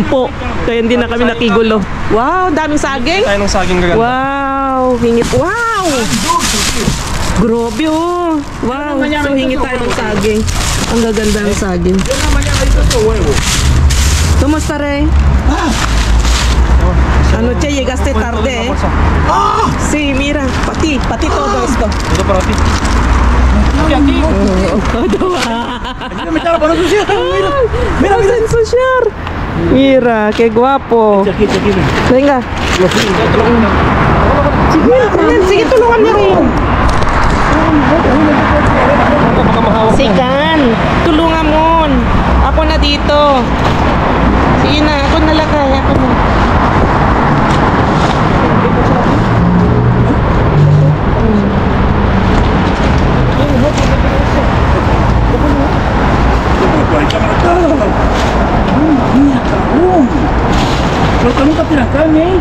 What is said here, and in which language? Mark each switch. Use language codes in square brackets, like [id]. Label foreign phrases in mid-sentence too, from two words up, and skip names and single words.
[tl] Kaya hindi na kami nakigulo. Wow, daming saging. Tayo ng saging gaganda. Wow, hingit. Wow! Grabe, oh. Wow, so hingit tayo ng saging. Ang gaganda ng saging. Kumusta, Ray? [es] Anoche llegaste tarde, eh. Sí, mira, para ti todo esto. [tl] Ito [es] para ti. Mira, ensuciar. Mira, qué guapo. Venga. [tl] Sige, tulungan niya rin. Sikan, tulungan mo. Ako na dito. Sige na, ako na lagay. Ako na. [es] Porque nunca te la carne, ¿eh?